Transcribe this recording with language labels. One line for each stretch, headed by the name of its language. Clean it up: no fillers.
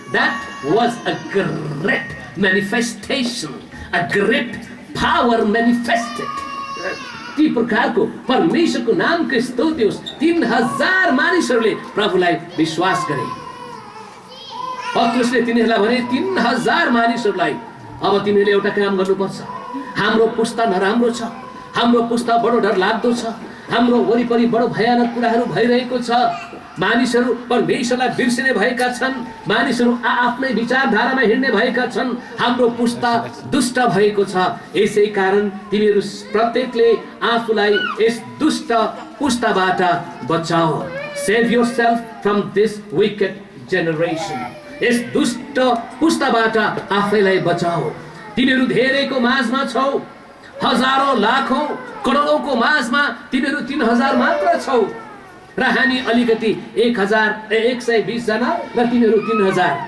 English: That was a great manifestation, a great power manifested।
Nepali: ती प्रकारको परमेश्वरको नामको स्तुति होस्। 3000 मानिसहरूले प्रभुलाई विश्वास गरे। पत्रुसले तिनीहरूलाई भने 3000 मानिसहरूलाई अब तिमीहरूले एउटा काम गर्नुपर्छ। हाम्रो पुस्ता नराम्रो छ, हाम्रो पुस्ता बडो डर लाग्दो छ, हाम्रो वरिपरि बडो भयानक कुराहरू भइरहेको छ, मानिसहरू परमेश्वरलाई बिर्सिने भएका छन्, मानिसहरू आफ्नै विचारधारामा हिँड्ने भएका छन्, हाम्रो पुस्ता दुष्ट भएको छ। यसै कारण तिमीहरू प्रत्येकले आफूलाई यस दुष्ट पुस्ताबाट बचाओ।
English: Save yourself from this wicked generation.
Nepali: यस दुष्ट पुस्ताबाट आफैलाई बचाओ। तिमीहरू धेरैको माझमा छौ, हजारौं लाखौं करोडौंको माझमा तिमीहरू 3000 मात्र छौ र हामी अलिकति 120 जना र तिमीहरू 3000।